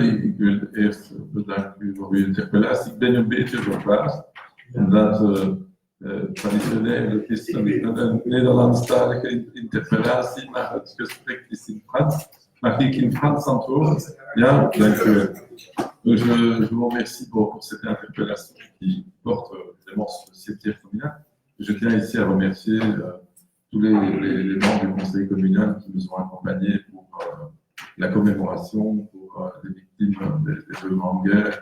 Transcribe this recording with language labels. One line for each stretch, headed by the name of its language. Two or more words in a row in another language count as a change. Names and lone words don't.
Dutch: Ik wil eerst bedanken voor uw interpellatie. Ik ben een beetje verbaasd, omdat traditioneel is een Nederlandstalige interpellatie, maar het gesprek is in Frans. Mag ik in Frans antwoorden? Ja, dank u wel.
French: Je vous remercie pour cette interpellation qui porte vraiment sur le cimetière communal. Je tiens ici à remercier tous les membres du conseil communal qui nous ont accompagnés pour la commémoration, pour les victimes des deux grandes guerres.